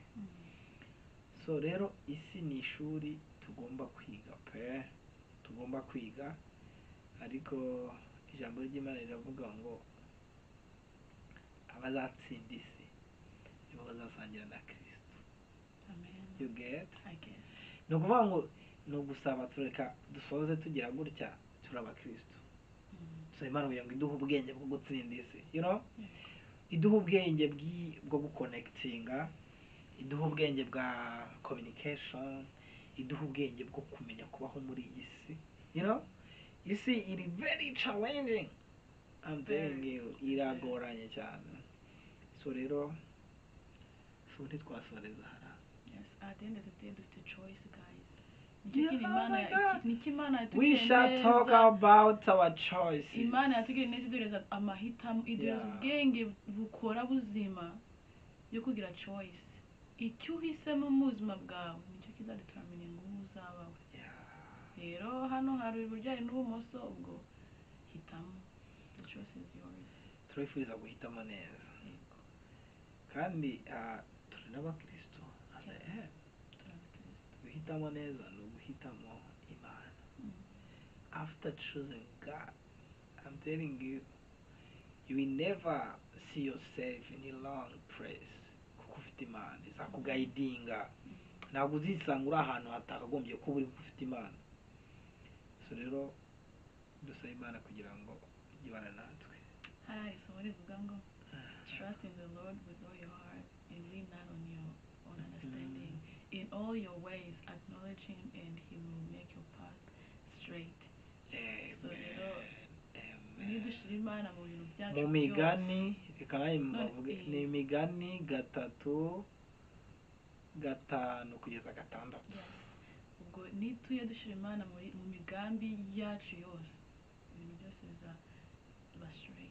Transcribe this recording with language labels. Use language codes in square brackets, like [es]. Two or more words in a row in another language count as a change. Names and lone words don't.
[rw] So rero isi ni ishuri tugomba kwiga tugomba kwiga, ariko ijambo ry'Imana riravuga ngo abazatsinda isi nibo bazasangira na Kristo. Amen. [en] You get? I guess. [rw] Ni ukuvuga ngo ni ugusaba tureka dusoze tugira gutya turi abakristo. So Imana kugira ngo iduhe ubwenge bwo gutsinda isi, [en] you know, [rw] iduhe ubwenge bwo guconnectinga, iduhe ubwenge bwa communication, iduhe ubwenge bwo kumenya kubaho muri iyi si, [en] you know. [rw] Isi iri [en] very challenging, I'm telling you, [rw] iragoranye cyane. So rero so ntitwasoreza hara. [en] Yes, at the end of the day dufite choice, guys. We shall talk about our choices. [rw] Imana yatugiriye neza idureza amahitamo, idureza ubwenge bukora buzima yo kugira choice. Icyo uhisemo mu buzima bwawe nicyo kizadetermine ngo uzabaho. Rero hano hari uburyo n'ubumoso, ubwo hitamo. [en] The choice is yours. [rw] Turifuza guhitamo neza. Kandi turi n'abakristo. Guhitamo neza ni uguhitamo Imana. [en] After choosing God, I'm telling you, you will never see yourself in a long place. [rw] Kuko ufite Imana izakugayidinga, ntabwo uzisanga uri ahantu hatakagombye kuba uri ufite Imana. So rero dusaba Imana kugira ngo ijyane natwe. Hari isomo rivuga ngo [en] trust in the Lord with all your heart and lean not on your own understanding. In all your ways acknowledge him and he will make your path straight. [rw] So rero nidushira Imana mu bintu byacu mu migani, reka bavuge ni Imigani 3:5-6. Ubwo nituye dushira Imana mu migambi yacu yose, ibintu byose bizaba straight.